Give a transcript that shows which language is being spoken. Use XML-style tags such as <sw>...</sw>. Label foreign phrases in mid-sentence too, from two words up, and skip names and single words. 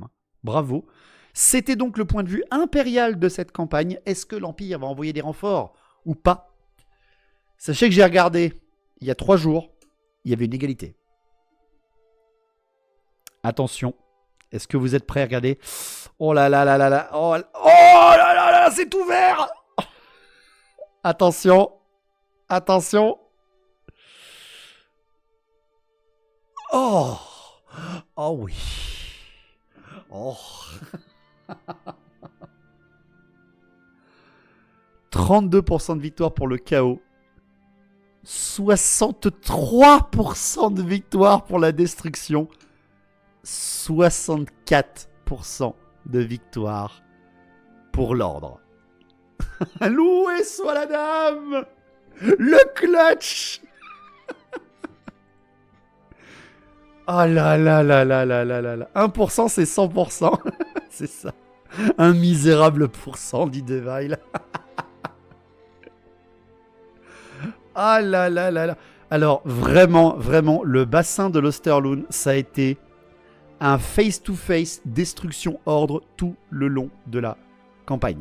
<fr>Hein. Bravo. C'était donc le point de vue impérial de cette campagne. Est-ce que l'Empire va envoyer des renforts ou pas? Sachez que j'ai regardé, il y a 3 jours, il y avait une égalité. Attention. Est-ce que vous êtes prêts à regarder? Oh là là là là là. Oh là là là, c'est ouvert. Attention. Attention. Oh. Oh oui. Oh. 32% de victoire pour le chaos. 63% de victoire pour la destruction. 64% de victoire pour l'ordre. Loué soit la dame! Le clutch! Oh là là là là là là là là. 1% c'est 100%. C'est ça. Un misérable pourcent, dit Devile. Ah là là là là. Alors vraiment, vraiment, le bassin de l'Osterlund, ça a été un face-to-face destruction-ordre tout le long de la campagne.</fr>